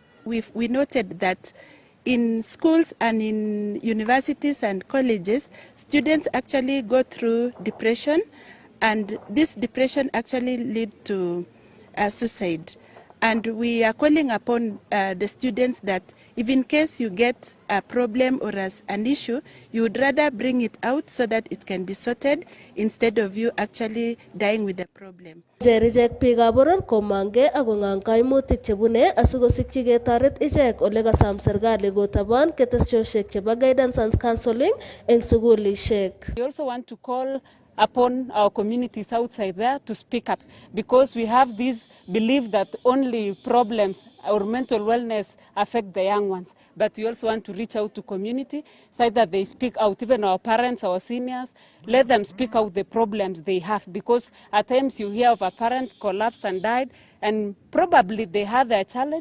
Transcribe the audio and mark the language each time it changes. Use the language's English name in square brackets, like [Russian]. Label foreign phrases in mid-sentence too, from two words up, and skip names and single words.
[English] We noted that in schools and in universities and colleges, students actually go through depression, and this depression actually lead to suicide. And we are calling upon the students that if in case you get a problem or as an issue, you would rather bring it out so that it can be sorted instead of you actually dying with the problem. [Kalenjin] Ichek biikab boror komangei akong'ang kaimutik chebune asikosikyi ketoret ichek ole kasam serikali kotaban ketesyoshek chebo [English] guidance and counseling [Kalenjin] eng sukulishek. [English] We also want to call upon our communities outside there to speak up, because we have this belief that only problems or mental wellness affect the young ones. But we also want to reach out to community so that they speak out, even our parents, our seniors, let them speak out the problems they have, because at times you hear of a parent collapsed and died, and probably they had their challenge.